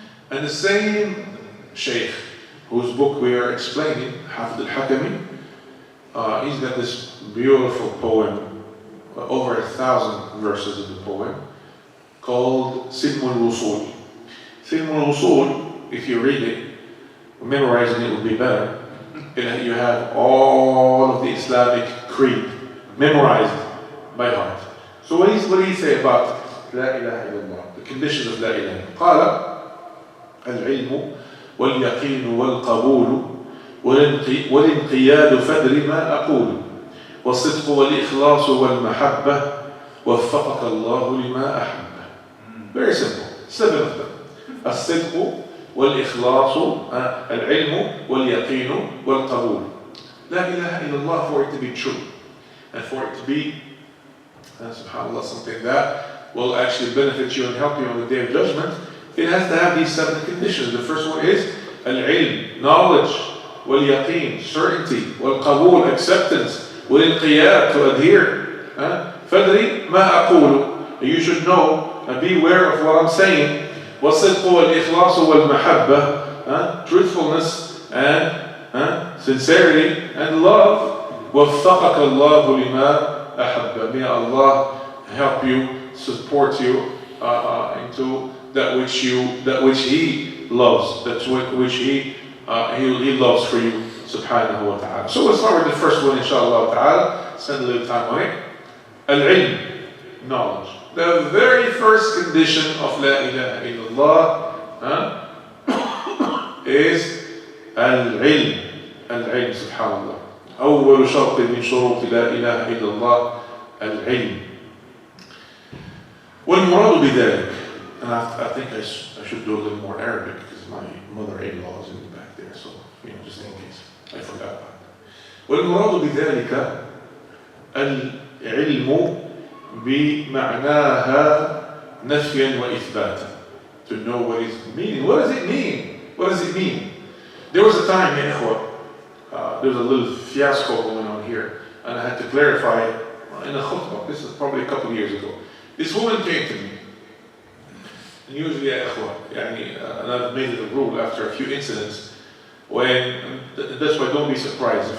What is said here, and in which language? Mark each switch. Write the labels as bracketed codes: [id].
[en] And the same Shaykh, whose book we are explaining, Hafid al-Hakami, he's got this beautiful poem, over 1,000 verses of the poem, called Silm al-Wusul. Silm al-Wusul, if you read it, memorizing it would be better. You have all of the Islamic creed memorized by heart. So what do you say about La ilaha illallah, the conditions of La ilaha illallah? [ar] قال العلم واليقين والقبول والانقياد فدر ما أقول والصدق والإخلاص والمحبة وفقك الله لما أحب. [en] Very simple. 7 of them. [ar] الصدق والإخلاص العلم واليقين والقبول. لا إله إلا الله, [en] for it to be true and for it to be subhanAllah, something that will actually benefit you and help you on the Day of Judgment, it has to have these 7 conditions. The first one is al-ilm, knowledge, wal-yaqeen, certainty, wal-qabul, acceptance, wal-inqiyad, to adhere. [ar] Fadri ma aqulu, [en] you should know and be aware of what I'm saying. [ar] Was-sidq wal-ikhlas wal-mahabba, [en] truthfulness and sincerity and love. [ar] وَفَّقَكَ اللَّهُ لِمَا أَحَبَّ. [en] May Allah help you, support you into that which He loves, which He loves for you, subhanahu wa ta'ala. So we'll start with the first one, inshallah ta'ala. Spend a little time on it. Al-ilm, knowledge. The very first condition of La ilaha illallah is al-ilm. Al-ilm, subhanallah. [ar] أول شرط من شروط لا إله إلا الله العلم. والمراد بذلك, [en] and I think I should do a little more Arabic because my mother-in-law is in the back there, so just in case I forgot about it. [ar] والمراد بذلك العلم بمعناها نفيا وإثباتا. [en] To know what it means. What does it mean? What does it mean? There was a time, ya ikhwa, there was a little fiasco going on here, and I had to clarify it in a khutbah. This is probably a couple of years ago. This woman came to me, and usually, and I've made it a rule after a few incidents, that's why don't be surprised.